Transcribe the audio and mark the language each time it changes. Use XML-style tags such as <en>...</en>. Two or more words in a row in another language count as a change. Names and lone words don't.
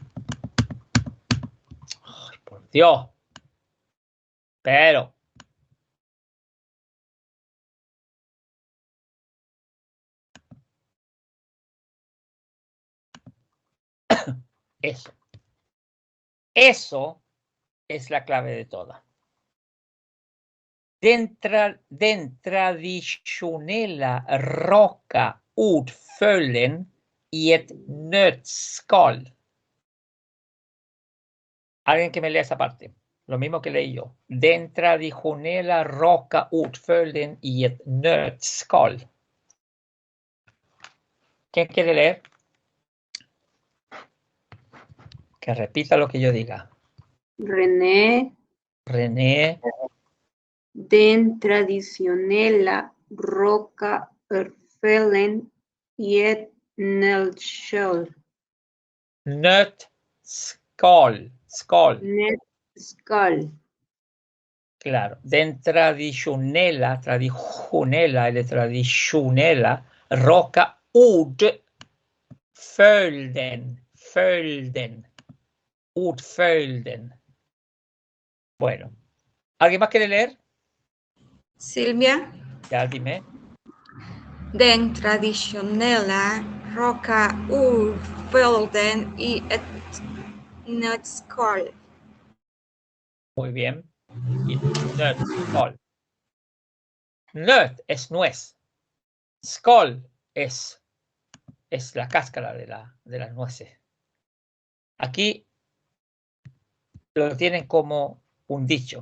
<es>Ay, por Dios. Pero eso. Eso es la clave de toda.</es> <sv>Den traditionella raka ordföljen i ett nötskal.</sv> <es>Alguien que me lea esa parte. Lo mismo que leí yo.</es> <sv>Den traditionella raka ordföljen i ett nötskal.</sv> <es>¿Quién quiere leer? Que repita lo que yo diga. René. René.</es> <sv>Den traditionella rocka örföljen i ett nötskal. Nötskal. Skal. Nötskal.</sv> <es>Claro.</es> <sv>Den traditionella eller traditionella raka följden. Ordföljden.</sv> <es>Bueno. ¿Alguien más quiere leer? Silvia. Ya, dime.</es> <sv>Den traditionella raka ordföljden i ett nötskal.</sv> <es>Muy bien. Y nötskal. Nöt es nuez. Skal es la cáscara de las nueces. Aquí lo tienen como un dicho.</es>